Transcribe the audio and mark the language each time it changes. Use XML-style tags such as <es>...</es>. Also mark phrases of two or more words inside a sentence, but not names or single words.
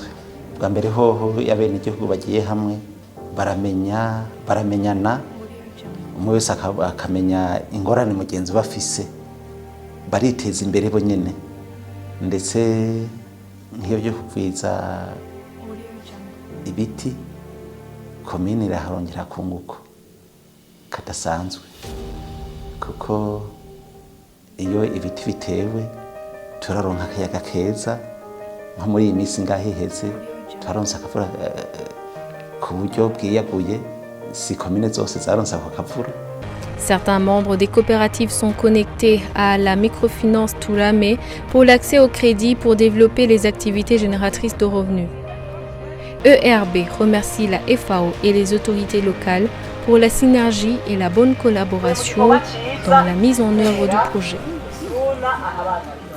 <rn>Bwa mbere hoho yabene igihugu bagiye hamwe baramenyana, umwe wese akamenya ingorane mugenzi bafise, bariteza imbere bo nyene, ndetse nk'iyo byo kugwiza ibiti komine iraharongera akunguko kadasanzwe, kuko iyo ibiti bitewe turaronka akayaga keza. Nko muri iyi minsi ngaho iheze twaronse akavura ku buryo bwiyaguye, si komine zose zaronse ako kavura.</rn> <fr>Certains membres des coopératives sont connectés à la microfinance Toulamé pour l'accès au crédit pour développer les activités génératrices de revenus. ERB remercie la FAO et les autorités locales pour la synergie et la bonne collaboration dans la mise en œuvre du projet.</fr>